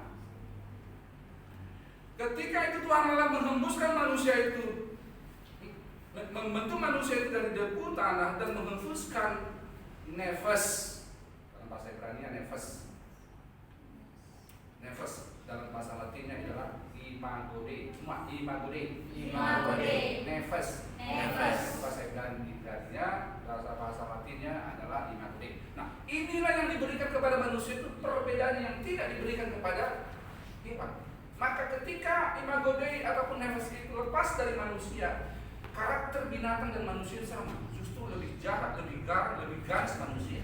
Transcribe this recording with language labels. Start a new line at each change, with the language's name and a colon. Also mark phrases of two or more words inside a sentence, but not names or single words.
Indonesian: Ketika itu Tuhan Allah menghembuskan manusia itu, membentuk manusia itu dari debu tanah dan menghembuskan nefas, dalam bahasa Ibrani nefas. Nefas dalam bahasa Latinnya adalah
Latin: imago Dei. Cuma imago Dei. Imago Dei.
Indonesian: Nefas. Nefas. Bahasa Ibrani-nya, bahasa Latinnya adalah
Latin: imago Dei.
Indonesian: Nah, inilah yang diberikan kepada manusia itu perbedaan yang tidak diberikan kepada hewan. Maka ketika
Latin: imago Dei
Indonesian: ataupun nefas itu lepas dari manusia, karakter binatang dan manusia sama, justru lebih jahat, lebih garang, lebih ganas manusia.